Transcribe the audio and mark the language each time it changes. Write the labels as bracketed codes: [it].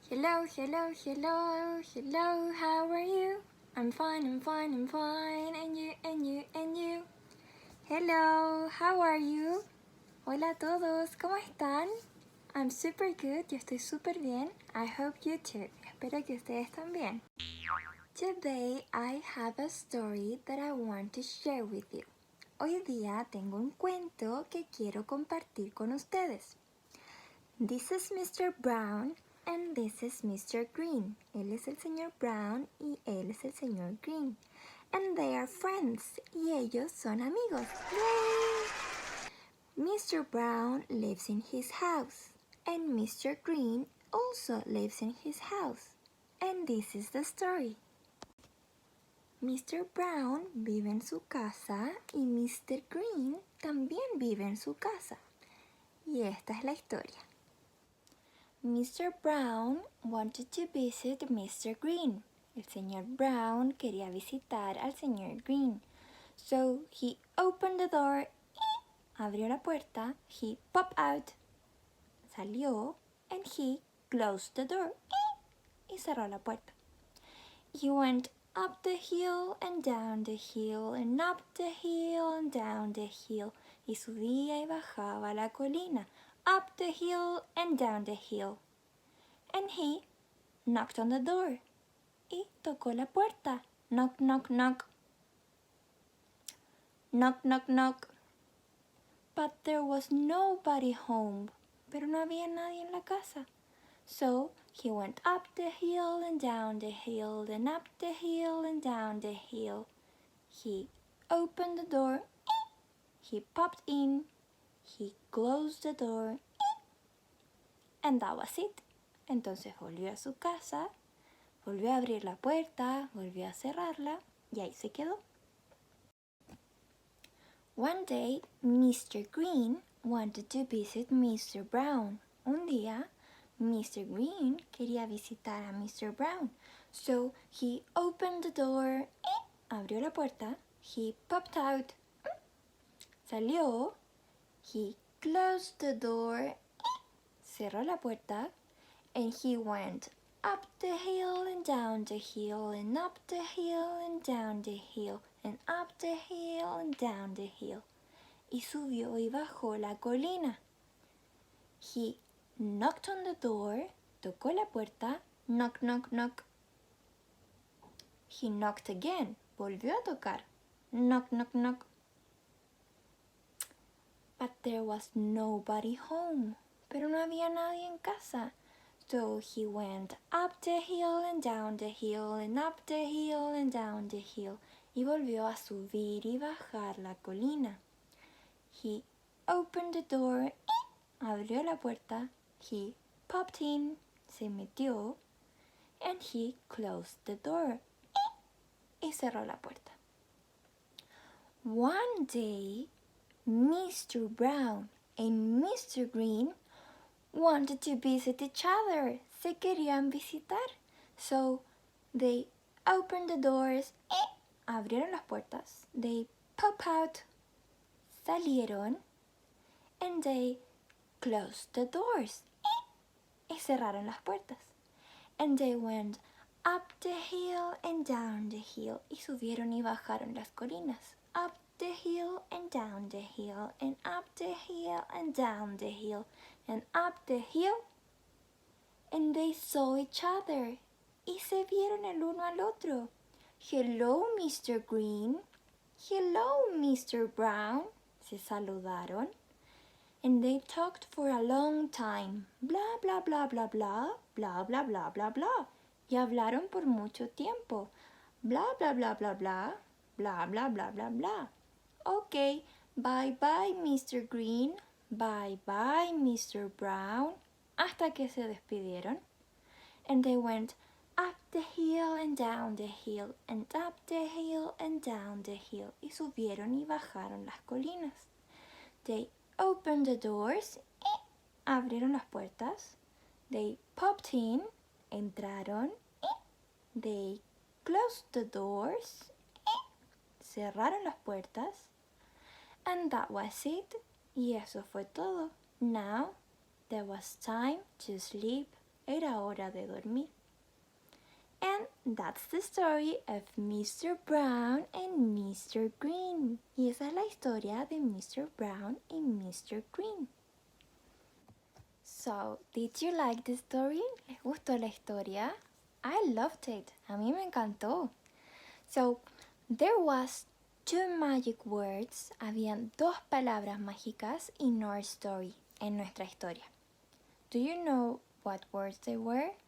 [en] Hello, hello, hello, hello, how are you? I'm fine, I'm fine, I'm fine, and you, and you, and you. Hello, how are you? [es] Hola a todos, ¿cómo están? [en] I'm super good, [es] yo estoy super bien. [en] I hope you too. [es] Espero que ustedes también. [en] Today I have a story that I want to share with you. [es] Hoy día tengo un cuento que quiero compartir con ustedes. [en] This is Mr. Brown and this is Mr. Green. [es] Él es el señor Brown y él es el señor Green. [en] And they are friends. [es] Y ellos son amigos. [en] Yay! Mr. Brown lives in his house. And Mr. Green also lives in his house. And this is the story. Mr. [es] Brown vive en su casa y Mr. Green también vive en su casa. Y esta es la historia. Mr. [en] Brown wanted to visit Mr. Green. [es] El señor Brown quería visitar al señor Green. [en] So he opened the door. [es] Abrió la puerta. [en] He popped out. [es] Salió. [en] And he closed the door. [es] Y cerró la puerta. [en] He went up the hill and down the hill and up the hill and down the hill. [es] Y subía y bajaba la colina. [en] Up the hill and down the hill. And he knocked on the door. [es] Y tocó la puerta. [en] Knock, knock, knock. Knock, knock, knock. But there was nobody home. [es] Pero no había nadie en la casa. [en] So he went up the hill and down the hill and up the hill and down the hill. He opened the door. He popped in. He closed the door. And that was it. [es] Entonces volvió a su casa. Volvió a abrir la puerta, volvió a cerrarla y ahí se quedó. [en] One day, Mr. Green wanted to visit Mr. [es] Brown. Un día, Mr. Green quería visitar a Mr. Brown. [en] So, he opened the door, [es] abrió la puerta, [en] he popped out, [es] salió, [en] he closed the door, [es] cerró la puerta, [en] and he went up the hill and down the hill and up the hill and down the hill and up the hill and down the hill. [es] Y subió y bajó la colina. [en] He knocked on the door, [es] tocó la puerta, [en] knock, knock, knock. He knocked again, [es] volvió a tocar, [en] knock, knock, knock. But there was nobody home, [es] pero no había nadie en casa. [en] So he went up the hill and down the hill and up the hill and down the hill. [es] Y volvió a subir y bajar la colina. [en] He opened the door. [es] Abrió la puerta. [en] He popped in. [es] Se metió. [en] And he closed the door. [es] Y cerró la puerta. [en] One day, Mr. Brown and Mr. Green wanted to visit each other. [es] Se querían visitar. [en] So they opened the doors. [es] Abrieron las puertas. [en] They pop out. [es] Salieron. [en] And they closed the doors. [es] Y cerraron las puertas. [en] And they went up the hill and down the hill. [es] Y subieron y bajaron las colinas. [en] Up the hill and down the hill and up the hill and down the hill and up the hill. And they saw each other. [es] Y se vieron el uno al otro. [en] Hello, Mr. Green. Hello, Mr. Brown. [es] Se saludaron. [en] And they talked for a long time. Bla, bla, bla, bla, bla. Bla, bla, bla, bla, bla. [es] Y hablaron por mucho tiempo. Bla, bla, bla, bla, bla. Bla, bla, bla, bla, bla. [en] Okay, bye-bye, Mr. Green. Bye-bye, Mr. Brown. [es] Hasta que se despidieron. [en] And they went up the hill and down the hill and up the hill and down the hill. [es] Y subieron y bajaron las colinas. [en] They opened the doors. [es] Abrieron las puertas. [en] They popped in. [es] Entraron. [en] They closed the doors. [es] Cerraron las puertas. [en] And that was it. [es] Y eso fue todo. [en] Now, there was time to sleep [es] era hora de dormir. [en] And that's the story of Mr. Brown and Mr. Green. [es] Y esa es la historia de Mr. [en] Brown and Mr. Green. So, did you like the story? [es] ¿Les gustó la historia? [en] I loved it. [es] A mí me encantó. [en] So, there was 2 magic words. [es] Habían 2 palabras mágicas [en] in our story, [es] en nuestra historia. [en] Do you know what words they were?